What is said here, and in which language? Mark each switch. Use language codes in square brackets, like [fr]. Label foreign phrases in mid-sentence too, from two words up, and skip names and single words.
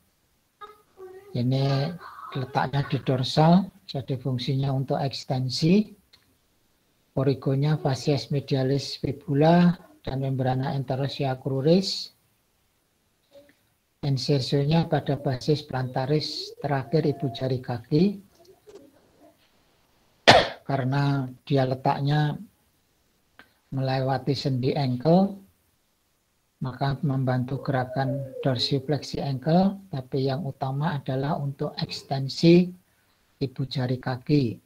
[id] Ini letaknya di dorsal, jadi fungsinya untuk ekstensi. Origonya facies medialis fibula dan membrana interosia cruris. Insertionnya pada basis plantaris terakhir ibu jari kaki. Karena dia letaknya melewati sendi ankle, maka membantu gerakan dorsifleksi ankle, tapi yang utama adalah untuk ekstensi ibu jari kaki.